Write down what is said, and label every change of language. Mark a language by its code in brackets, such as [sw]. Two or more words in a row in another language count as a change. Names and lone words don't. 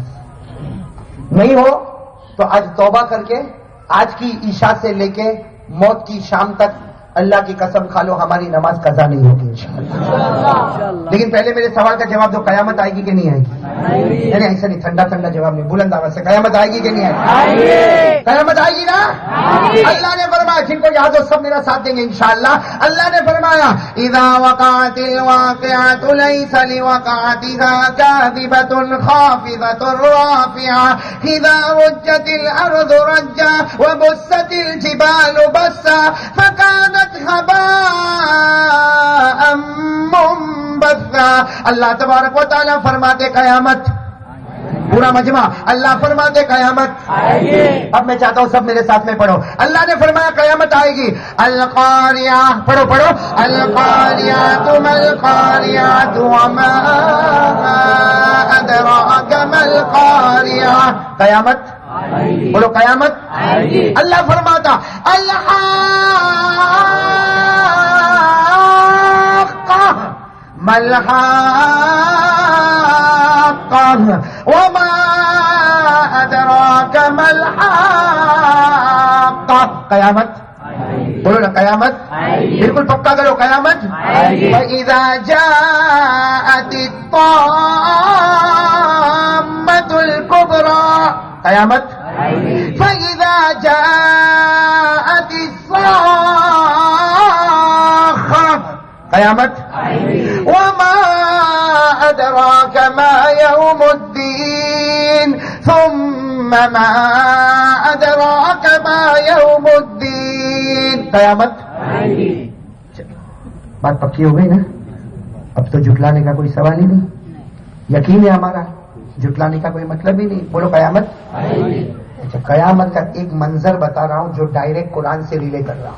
[ur] نہیں ہو تو آج توبہ کرکے آج کی عشا سے لے کے موت کی شام تک اللہ کی قسم کھا لو ہماری نماز قضا نہیں ہوگی ان شاء اللہ. لیکن پہلے میرے سوال کا جواب دو، قیامت آئے گی کہ نہیں آئے گی۔ نہیں ایسا نہیں، ٹھنڈا ٹھنڈا جواب نہیں، بلند آواز سے. قیامت آئے گی کہ نہیں آئے گی۔ قیامت آئے گی نا. اللہ نے فرمایا، جنکو یاد ہو سب میرا ساتھ دیں گے ان شاء اللہ. اللہ نے فرمایا [ar] إذا وقعت الواقعة ليس لوقعتها كاذبة خافضة رافعة إذا رجت الأرض رجا و بست الجبال بسا فكانت هباء منبثا. [ur] अल्लाह [ar] تبارك وتعالى [ur] فرماتے قیامت. پورا مجمع اللہ فرماتے قیامت آئے گی. اب میں چاہتا ہوں سب میرے ساتھ میں پڑھو۔ اللہ نے فرمایا قیامت آئے گی. [ar] القارعة, [ur] پڑھو پڑھو. [ar] القارعة ما القارعة وما أدراك ما القارعة. [ur] قیامت بولو، قیامت آئے گی. اللہ فرماتا [ar] الله ما الحاقة وما أدراك ما الحاقة. [ur] قیامت بولو نا، قیامت بالکل پکا کرو، قیامت [ar] إذا جاءت الطامة الكبرى. कयामत فإذا جاءت قیامت وما ادراک ما یوم الدین ثم ما ادراک ما یوم الدین. [ur] قیامت بات پکی ہو گئی نا. اب تو جھٹلانے کا کوئی سوال ہی نہیں. یقین ہے ہمارا, جھٹلانے کا کوئی مطلب ہی نہیں. بولو قیامت. اچھا, قیامت کا ایک منظر بتا رہا ہوں جو ڈائریکٹ قرآن سے ریلے کر رہا ہوں.